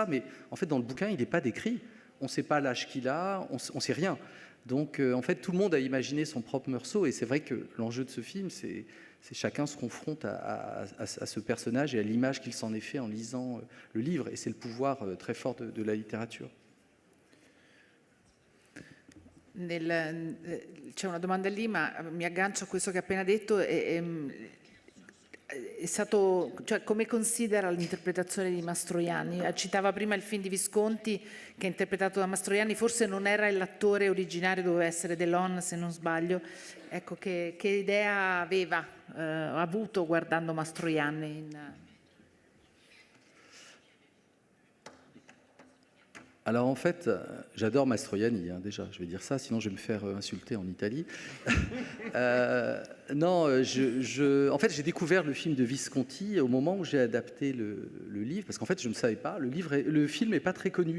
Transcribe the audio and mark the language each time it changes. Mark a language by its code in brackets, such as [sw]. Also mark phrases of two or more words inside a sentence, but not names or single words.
[fr] Mais en fait, dans le bouquin, il n'est pas décrit. On ne sait pas l'âge qu'il a, on ne sait rien. Donc, en fait, tout le monde a imaginé son propre Meursault. Et c'est vrai que l'enjeu de ce film, c'est chacun se confronte à ce personnage et à l'image qu'il s'en est fait en lisant le livre. Et c'est le pouvoir très fort de la littérature. [it] C'è una domanda lì, ma mi aggancio a questo che ha appena detto. È stato, cioè, come considera l'interpretazione di Mastroianni? Citava prima il film di Visconti che è interpretato da Mastroianni, forse non era l'attore originario, doveva essere Delon se non sbaglio. Ecco, che idea ha avuto guardando Mastroianni? [fr] Alors en fait, j'adore Mastroianni, déjà, je vais dire ça, sinon je vais me faire insulter en Italie. En fait, j'ai découvert le film de Visconti au moment où j'ai adapté le livre, parce qu'en fait, je ne savais pas, le film n'est pas très connu.